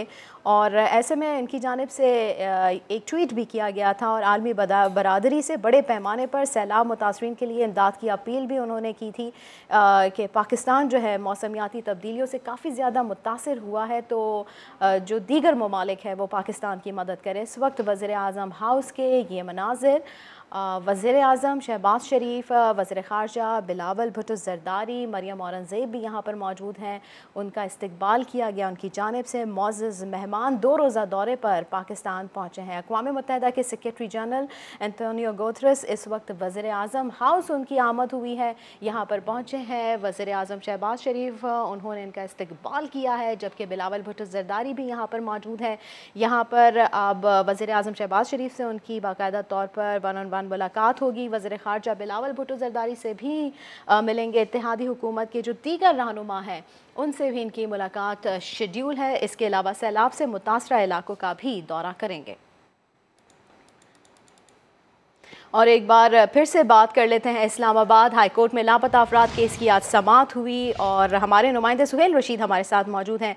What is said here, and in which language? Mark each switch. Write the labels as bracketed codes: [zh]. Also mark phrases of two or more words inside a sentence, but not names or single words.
[ur] اور ایسے میں ان کی جانب سے ایک ٹویٹ بھی کیا گیا تھا اور عالمی برادری سے بڑے پیمانے پر سیلاب متاثرین کے لیے امداد کی اپیل بھی انہوں نے کی تھی کہ پاکستان جو ہے موسمیاتی تبدیلیوں سے کافی زیادہ متاثر ہوا ہے، تو جو دیگر ممالک ہے وہ پاکستان کی مدد کریں. اس وقت وزیر اعظم ہاؤس کے یہ مناظر, وزیر اعظم شہباز شریف، وزیر خارجہ بلاول بھٹو زرداری، مریم اورنگزیب بھی یہاں پر موجود ہیں. ان کا استقبال کیا گیا ان کی جانب سے۔ معزز مہمان 2 روزہ دورے پر پاکستان پہنچے ہیں. اقوام متحدہ کے [en] Secretary General [ur] انتونیو گوتریس اس وقت وزیر اعظم ہاؤس ان کی آمد ہوئی ہے، یہاں پر پہنچے ہیں. وزیر اعظم شہباز شریف انہوں نے ان کا استقبال کیا ہے، جبکہ بلاول بھٹو زرداری بھی یہاں پر موجود ہے. یہاں پر اب وزیر اعظم شہباز شریف سے ان کی باقاعدہ طور پر ون ملاقات ہوگی. وزیر خارجہ بلاول بھٹو زرداری سے بھی ملیں گے. اتحادی حکومت کے جو دیگر رہنما ہیں ان سے بھی ان کی ملاقات شیڈول ہے. اس کے علاوہ سیلاب سے متاثرہ علاقوں کا بھی دورہ کریں گے. اور ایک بار پھر سے بات کر لیتے ہیں. اسلام آباد ہائی کورٹ میں لاپتہ افراد کیس کی آج سماعت ہوئی اور ہمارے نمائندے سہیل رشید ہمارے ساتھ موجود ہیں.